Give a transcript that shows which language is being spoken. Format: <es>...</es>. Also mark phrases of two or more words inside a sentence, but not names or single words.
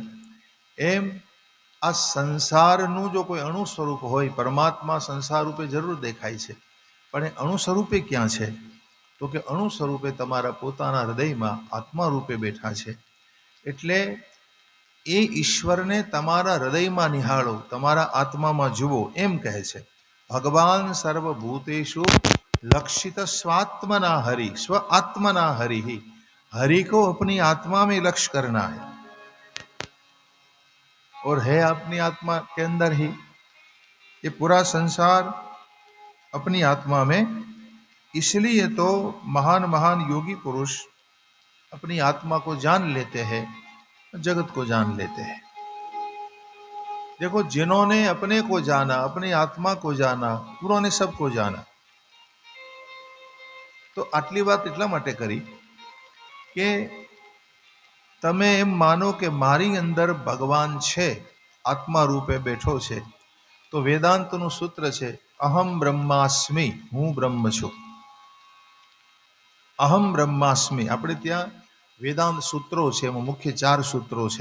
<gu>એમ આ સંસારનું જો કોઈ અણુ સ્વરૂપ હોય, પરમાત્મા સંસાર રૂપે જરૂર દેખાય છે, પણ એ અણુ સ્વરૂપે ક્યાં છે, તો કે અણુ સ્વરૂપે તમારા પોતાના હૃદયમાં આત્મા રૂપે બેઠા છે। એટલે એ ઈશ્વરને તમારા હૃદયમાં નિહાળો, તમારા આત્મામાં જુઓ, એમ કહે છે।</gu> <sa>भगवान सर्वभूतेषु लक्षित स्वात्मना हरि, स्व आत्मना हरि ही।</sa> <hi>हरि को अपनी आत्मा में लक्ष्य करना है, और है अपनी आत्मा के अंदर ही। ये पूरा संसार अपनी आत्मा में, इसलिए तो महान महान योगी पुरुष अपनी आत्मा को जान लेते हैं, जगत को जान लेते हैं। देखो, जिन्होंने अपने को जाना, अपनी आत्मा को जाना, उन्होंने सबको जाना।</hi> <gu>તો આટલી બાત એટલા માટે કરી કે તમે એમ માનો કે મારી અંદર ભગવાન છે, આત્મા રૂપે બેઠો છે। તો વેદાંતનું સૂત્ર છે</gu> <sa>अहम ब्रह्मास्मि,</sa> <gu>હું બ્રહ્મ છું।</gu> <sa>अहम ब्रह्मास्मि,</sa> <gu>આપણે ત્યાં વેદાંત સૂત્રો છે, એમાં મુખ્ય 4 સૂત્રો છે।</gu>